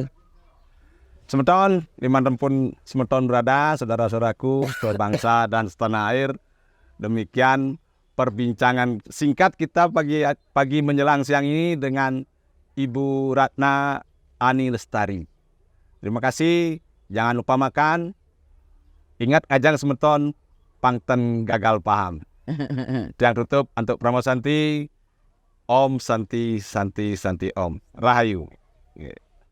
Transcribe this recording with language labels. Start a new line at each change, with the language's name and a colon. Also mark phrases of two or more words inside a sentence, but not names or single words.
Indonesian: Semeton, dimanapun semeton berada, saudara-saudaraku, sebangsa dan setanah air. Demikian perbincangan singkat kita pagi menjelang siang ini dengan Ibu Ratna Ani Lestari. Terima kasih. Jangan lupa makan. Ingat ajang semeton pangten gagal paham. Yang tutup untuk Pramosanti.
Sanskrit: Om Santi Santi Santi Om.
Indonesian: Rahayu.